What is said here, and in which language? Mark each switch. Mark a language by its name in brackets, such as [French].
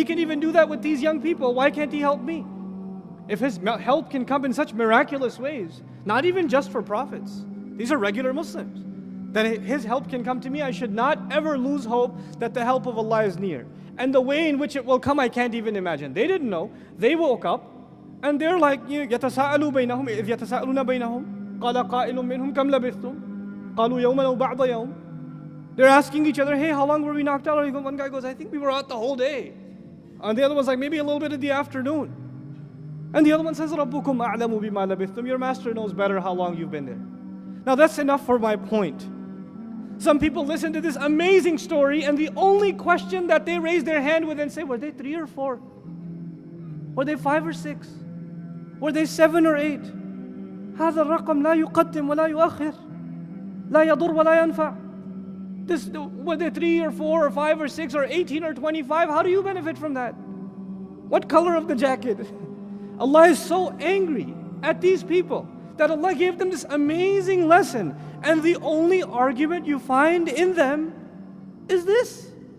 [English] He can even do that with these young people. Why can't He help me? If His help can come in such miraculous ways, not even just for prophets, these are regular Muslims, then His help can come to me. I should not ever lose hope that the help of Allah is near. And the way in which it will come, I can't even imagine. They didn't know. They woke up, and they're like, [Arabic] يَتَسَاءَلُوا بَيْنَهُمْ إِذْ يَتَسَاءَلُونَ بَيْنَهُمْ قال قائل منهم كم لبثتم قالوا يوما أو بعض يوم. [English] They're asking each other, hey, how long were we knocked out? One guy goes, I think we were out the whole day. And the other one's like, maybe a little bit of the afternoon. And the other one says, [Arabic] رَبُّكُمْ أَعْلَمُ بِمَا لَبِثْتُمْ. [English] Your master knows better how long you've been there. Now that's enough for my point. Some people listen to this amazing story, and the only question that they raise their hand with and say, were they 3 or 4? Were they 5 or 6? Were they 7 or 8? [Arabic] هذا الرقم لا يقدم ولا يؤخر لا يضر ولا ينفع. [English] Whether 3 or 4 or 5 or 6 or 18 or 25, how do you benefit from that? What color of the jacket? Allah is so angry at these people that Allah gave them this amazing lesson, and the only argument you find in them is this.